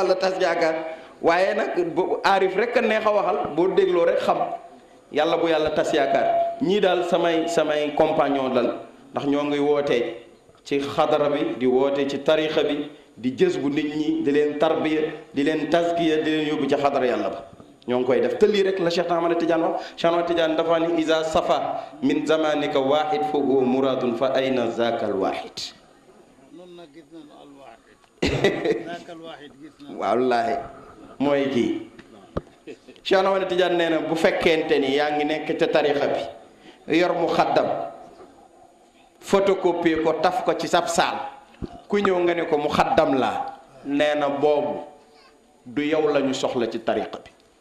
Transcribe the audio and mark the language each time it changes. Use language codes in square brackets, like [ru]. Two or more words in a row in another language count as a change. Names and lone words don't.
[wo] yàlla tas yaakaar waaye nag Arif rek a neex a waxal boo dégloo rek xam yàlla bu yàlla tas yaakaar ñii daal samay compagnon dal ndax ñoo ngi wootee ci xadara bi di woote ci tarixa bi di jës bu nit ñi di leen tarbiya di leen taskiya di leen yóbbu ci xadara yàlla ba ñoo ngi koy def te lii rek la Cheikh Ahmad Tidiane wax Cheikh Ahmad Tidiane dafa ni [ar] إذا صفا من زمانك واحد فهو المراد فأين ذاك الواحد [wo] wallaahi mooy kii Cheikh Ahmad Tidiane nee na bu fekkente ni yaa ngi nekk ca tarixa bi yor mu xaddam photocopie ko taf ko ci sab saal ku ñëw nga ne ko mu xaddam laa nee na boobu du yow lañu soxla ci tariqa bi